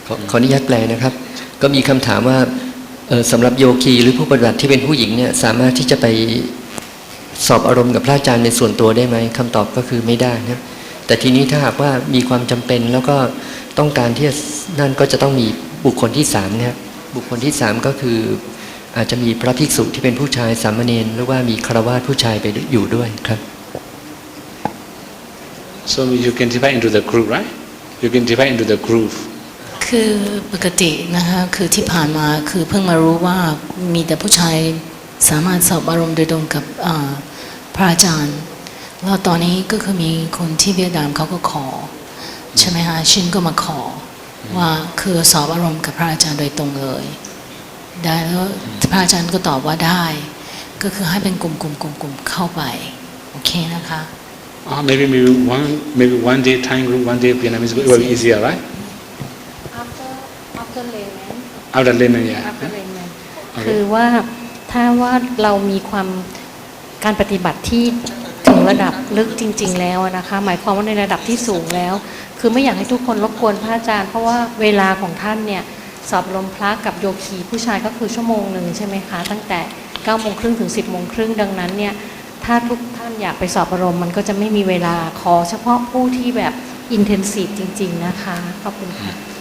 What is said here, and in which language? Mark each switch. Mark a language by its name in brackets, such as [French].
[Thai] ขออนุญาตแปลนะครับก็มีคำถามว่าสำหรับโยคีหรือผู้ปฏิบัติที่เป็นผู้หญิงเนี่ยสามารถที่จะไปสอบอารมณ์กับพระอาจารย์ในส่วนตัวได้ไหมคำตอบก็คือไม่ได้นะแต่ทีนี้ถ้าหากว่ามีความจำเป็นแล้วก็ต้องการที่นั่นก็จะต้องมีบุคคลที่3นะครับบุคคลที่3ก็คืออาจจะมีพระภิกษุที่เป็นผู้ชายสามเณรหรือว่ามีฆราวาสผู้ชายไปอยู่ด้วยครับ [English] So you can divide into the group, right? You can divide into the group. [Thai] คือปกตินะคะคือที่ผ่านมาคือเพิ่งมารู้ว่ามีแต่ผู้ชายสามารถสอบอารมณ์โดยตรงกับพระอาจารย์แล้วตอนนี้ก็คือมีคนที่เวียดนามเขาก็ขอใช่ไหมคะชินก็มาขอว่าคือสอบอารมณ์กับพระอาจารย์โดยตรงเลยได้แล้วพระอาจารย์ก็ตอบว่าได้ก็คือให้เป็นกลุ่มเข้าไปโอเคนะคะ [English] Maybe one day Thai group, one day Vietnamese group, it will be easier, right? After layman. After layman, yeah. After layman. [Thai] คือว่าถ้าว่าเรามีความการปฏิบัติที่ถึงระดับลึกจริงๆแล้วนะคะหมายความว่าในระดับที่สูงแล้วคือไม่อยากให้ทุกคนรบกวนพระอาจารย์เพราะว่าเวลาของท่านเนี่ยสอบรมพระกับโยคีผู้ชายก็คือชั่วโมงหนึ่งใช่ไหมคะตั้งแต่ 9:30 ถึง 10:30 ดังนั้นเนี่ยถ้าทุกท่านอยากไปสอบอารมณ์มันก็จะไม่มีเวลาขอเฉพาะผู้ที่แบบอินเทนซีฟจริงๆนะคะขอบคุณค่ะ